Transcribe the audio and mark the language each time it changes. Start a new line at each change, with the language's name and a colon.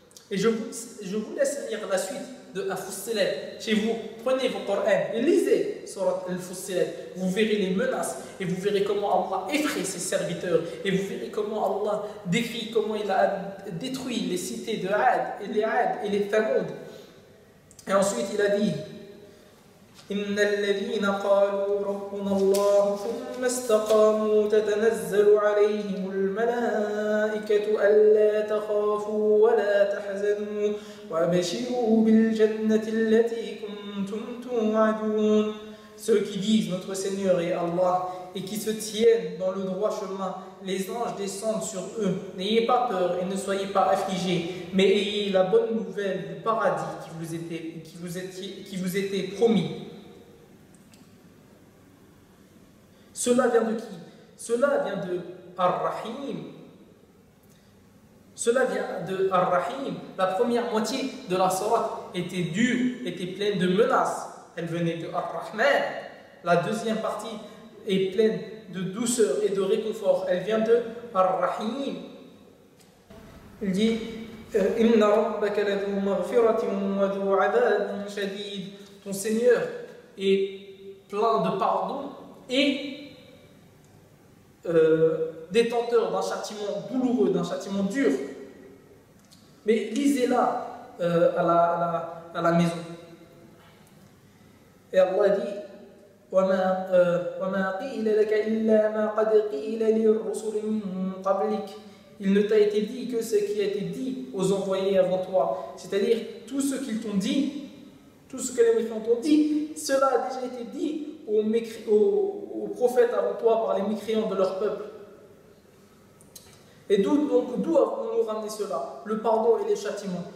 French: Et je vous laisse lire la suite de Al-Fussilat. Chez vous, prenez vos Coran et lisez sourate Al-Fussilat. Vous verrez les menaces et vous verrez comment Allah effraie ses serviteurs. Et vous verrez comment Allah décrit comment il a détruit les cités de Ad et les Ad et les Thamoud. Et ensuite il a dit
Arabic: إِنَّ الَّذِينَ قَالُوا رَبُّنَ اللَّهُ ثُمَّ اسْتَقَامُوا تَتَنَزَّلُ عَلَيْهِمُ الْمَلَائِكَةُ أَلَّا تَخَافُوا وَلَا تَحْزَنُوا وَأَبَشِرُوا بِالْجَنَّةِ الَّتِي كُنْتُمْ تُوعَدُونَ.
French: Ceux qui disent notre Seigneur est Allah et qui se tiennent dans le droit chemin, les anges descendent sur eux. N'ayez pas peur et ne soyez pas affligés, mais ayez la bonne nouvelle du paradis qui vous était promis. Cela vient de qui? Cela vient de Ar-Rahim. Cela vient de Ar-Rahim. La première moitié de la sourate était dure, était pleine de menaces. Elle venait de Ar-Rahman. La deuxième partie est pleine de douceur et de réconfort. Elle vient de Ar-Rahim. Il dit
Arabic: Inna rabbaka ladhu maghfiratin wa dhu 'adabin shadid.
French: Ton Seigneur est plein de pardon et détenteur d'un châtiment douloureux, d'un châtiment dur. Mais lisez-la à la maison. Et Allah dit
Arabic: وَمَا قِيلَ لَكَ إِلَّا مَا قَدْ قِيلَ لِلْرُسُلِ مِنْ قَبْلِكَ.
French: Il ne t'a été dit que ce qui a été dit aux envoyés avant toi. C'est-à-dire, tout ce qu'ils t'ont dit, tout ce que les méchants t'ont dit, cela a déjà été dit aux prophètes avant toi par les mécréants de leur peuple. Et d'où avons-nous ramené cela? Le pardon et les châtiments.